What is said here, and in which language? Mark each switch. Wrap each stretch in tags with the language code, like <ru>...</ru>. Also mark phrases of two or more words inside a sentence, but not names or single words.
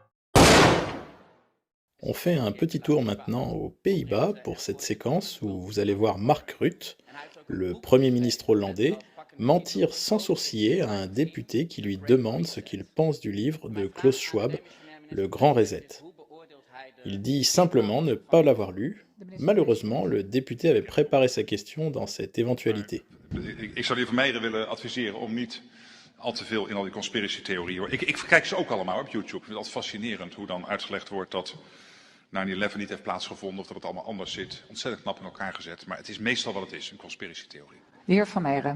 <fr>On fait un petit tour maintenant aux Pays-Bas pour cette séquence où vous allez voir Mark Rutte, le Premier ministre hollandais, mentir sans sourciller à un député qui lui demande ce qu'il pense du livre de Klaus Schwab, Le Grand Reset. Il dit simplement ne pas l'avoir lu. Malheureusement, le député avait préparé sa question dans cette éventualité.</fr> <nl>Ik zou de heer Vermeijden willen adviseren om niet al te veel in al die conspiracy-theorieën. Ik kijk ze ook allemaal op YouTube. Ik vind het altijd fascinerend hoe dan uitgelegd wordt dat 9/11 niet heeft plaatsgevonden of dat het allemaal anders zit. Ontzettend knap in elkaar gezet, maar het is meestal wat het is, een conspiratietheorie. De heer Van Meijeren.</nl>